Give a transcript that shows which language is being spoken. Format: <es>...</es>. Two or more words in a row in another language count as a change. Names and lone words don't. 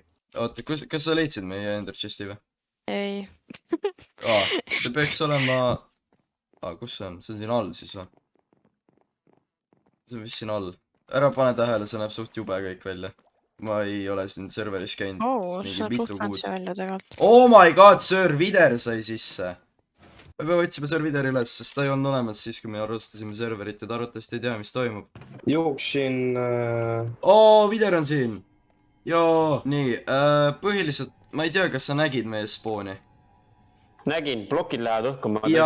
<et>Oota, kas sa leidsid meie Ender Chesti või? Ei. See peaks olema... kus see on? See on siin all siis või? See on vist siin all. Ära pane tähele, see näeb suht jube kõik välja. Ma ei ole siin serveris käinud see on suht fancy välja tegelikult.</et> <en>Oh my god,</en> <et>Sir Vider sai sisse. Me peame otsima Sir Videri üles, sest ta ei olnud olemas siis, kui me alustasime serverit ja ta arvatavasti ei tea, mis toimub. Jooksin... Vider on siin. Joo, nii, põhiliselt, ma ei tea, kas sa nägid meie spooni. Nägin, plokid lähevad õhkuma.</et>